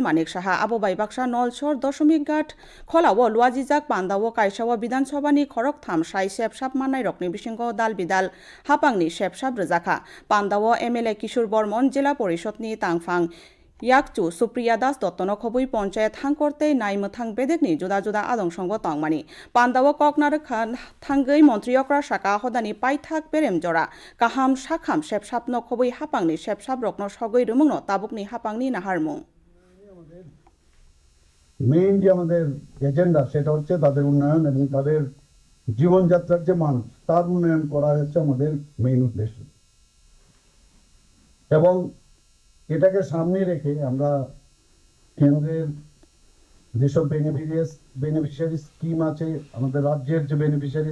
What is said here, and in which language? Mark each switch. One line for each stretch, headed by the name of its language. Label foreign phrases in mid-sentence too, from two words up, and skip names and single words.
Kok Borok: Manik Saha Abobai Baksha Nolchor Doshomik Ghat Kholawo Luajijak Pandawo Kaisawo Bidan Sobhani Khorok Tham Sai Sepsab Manai Rokni Bisingo Dal Bidal Hapangni Sepsab Rejakha Pandawo MLA Kishor Bormon Jila Porishotni Tangphang Yakchu Supriya Das Dottono Khobui Panchayat Hangkorte Naimthang Bedekni Juda Juda Adong Songbo Tongmani Pandawo Koknar Khan Thangai Montriyokra Saka Hodani Paithak Berem Jora Kaham Shakham Sepsapno Khobui Hapangni Sepsap Rokno Sogoi Rumungno Tabukni Hapangni Naharmung
Bangla: মেইন যে আমাদের এজেন্ডা সেটা হচ্ছে তাদের উন্নয়ন এবং তাদের জীবনযাত্রার যে মান তার উন্নয়ন করা হচ্ছে আমাদের মেইন উদ্দেশ্য এবং এটাকে সামনে রেখে আমরা কেন্দ্রের যেসব বেনিফিশিয়ারি স্কিম আছে আমাদের রাজ্যের যে বেনিফিশিয়ারি